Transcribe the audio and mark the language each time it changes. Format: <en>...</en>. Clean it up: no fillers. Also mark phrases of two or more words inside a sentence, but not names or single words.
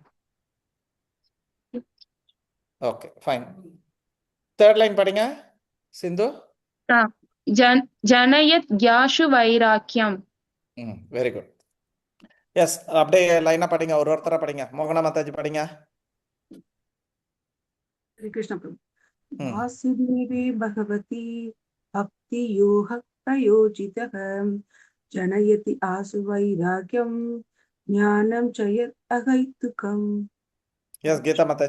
<en>Okay, fine. third line</en> <ta>படிங்க சிந்து.</ta> <sa>जनयत् याशु वैराग्यम्.</sa> <en>very good.</en> <ta>எஸ், அப்படியே லைனா படிங்க, ஒருத்தரா படிங்க. மோகனா மாதாஜி படிங்க.</ta> <sa>कृष्ण प्रभु। वासुदेवे भगवती भक्ति योग प्रयोजितः जनयति आसु वैराग्यं ज्ञानं च यत् अहैतुकम्।</sa> <en>यस, गीता माताजी।</en>